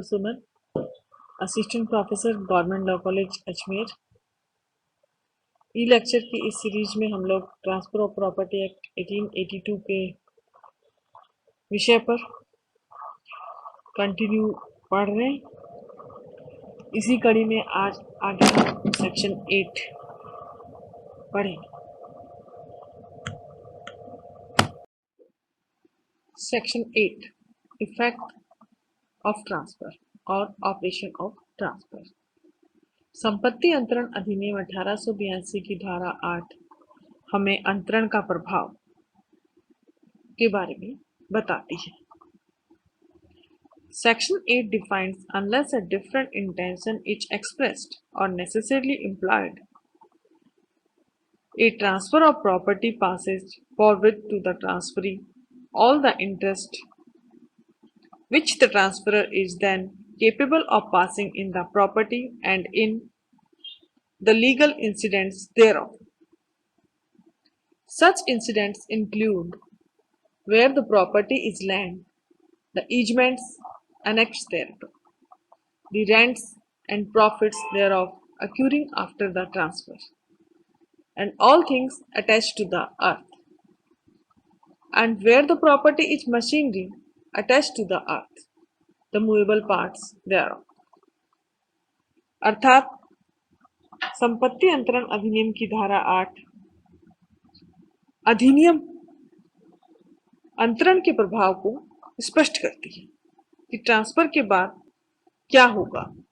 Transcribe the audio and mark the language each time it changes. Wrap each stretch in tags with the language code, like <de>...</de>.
<en>Suman, Assistant Professor, Government Law College, Ajmer.</en> <hi>ई lecture की इस series में हम लोग ट्रांसफर ऑफ प्रॉपर्टी एक्ट 1882 के विषय पर कंटिन्यू पढ़ रहे हैं। इसी कड़ी में आज आगे हम सेक्शन 8 पढ़ेंगे।</hi> <en>Section 8 effect of transfer और operation of transfer.</en> <hi>संपत्ति अंतरण अधिनियम 1882 की धारा 8 हमें अंतरण का प्रभाव के बारे में बताती है।</hi> <en>Section 8 defines unless a different intention is expressed or necessarily implied, a transfer of property passes forward to the transferee all the interest which the transferor is then capable of passing in the property and in the legal incidents thereof. Such incidents include where the property is land, the easements annexed thereto, the rents and profits thereof occurring after the transfer, and all things attached to the earth, and where the property is machinery attached to the earth, the movable parts thereof.</en> <hi>अर्थात संपत्ति अंतरण अधिनियम की धारा 8 अधिनियम अंतरण के प्रभाव को स्पष्ट करती है कि ट्रांसफर के बाद क्या होगा।</hi>